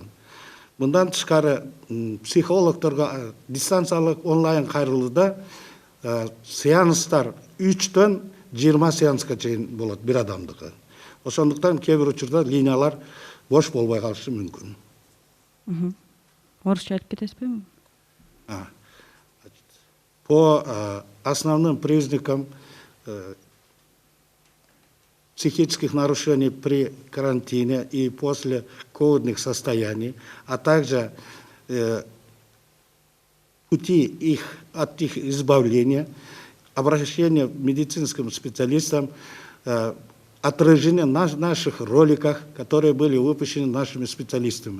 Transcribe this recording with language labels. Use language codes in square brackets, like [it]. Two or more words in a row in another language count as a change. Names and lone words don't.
[ky] Мындан тышкары психологторго дистанциялык онлайн кайрылууда сеанстар 3-төн 20 сеанска чейин болот бир адамдыкы. Ошондуктан кээ бир учурда линиялар бош болбой калышы мүмкүн. Орусча айтып кетесизби? [ru] По основным признакам психических нарушений при карантине и после ковидных состояний, а также пути от их избавления, обращение к медицинским специалистам, отражение в наших роликах, которые были выпущены нашими специалистами.